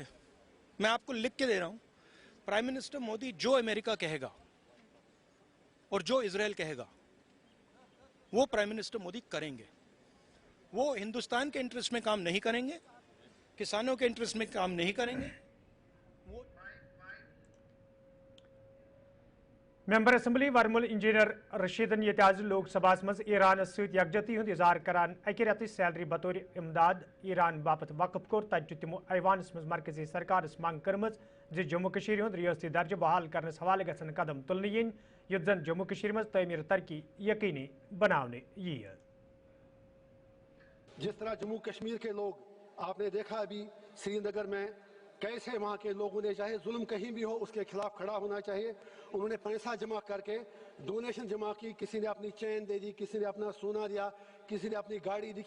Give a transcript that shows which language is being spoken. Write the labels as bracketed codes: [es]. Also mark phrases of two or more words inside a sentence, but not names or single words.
[hi] मैं आपको लिख के दे रहा हूँ, [en] prime minister [hi] मोदी जो अमेरिका कहेगा और जो इजराइल कहेगा वो [en] prime minister [hi] मोदी करेंगे। वो हिंदुस्तान के इंटरेस्ट में काम नहीं करेंगे, किसानों के इंटरेस्ट में काम नहीं करेंगे। वो [en] member assembly [ks] वर्मुल इंजीनियर रशीदन ये आज लोकसभा मज ईरान सत यकजहती हुंद इजहार करान अकि रेत सैलरी बतौर इमदाद ईरान बापत वक्फ कोर तत तिमो ऐवानस मज मरकजी सरकार मंग कर्म जम्मू कश्मीर हुंद रियासती दर्ज बहाल करनस हवाले गसन कदम तुलने यिन युत जन जम्मू कश्मीर मज तमीर तरक्की यकीनी बनाने यीह। [hi] जिस तरह जम्मू कश्मीर के लोग आपने देखा अभी श्रीनगर में कैसे वहाँ के लोगों ने चाहे जुल्म कहीं भी हो उसके खिलाफ खड़ा होना चाहिए। उन्होंने पैसा जमा करके डोनेशन जमा की, किसी ने अपनी चैन दे दी, किसी ने अपना सोना दिया, किसी ने अपनी गाड़ी दी।